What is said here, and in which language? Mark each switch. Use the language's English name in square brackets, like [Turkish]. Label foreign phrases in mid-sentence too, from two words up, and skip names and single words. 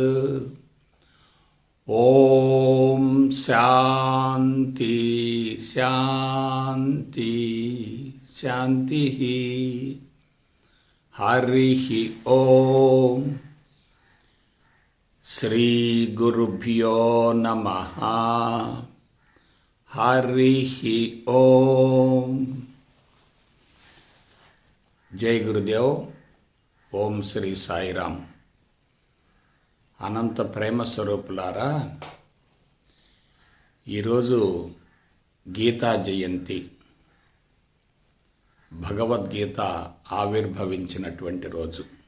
[Sanskrit] ॐ शान्ति शान्ति शान्तिः। हरिः ॐ। श्रीगुरुभ्यो नमः। हरिः ఓం. [Hindi] जय गुरुदेव. [Telugu] ఓం శ్రీ సాయిరామ్. అనంత ప్రేమ స్వరూపులారా, ఈరోజు గీతా జయంతి, భగవద్గీత ఆవిర్భవించినటువంటి రోజు.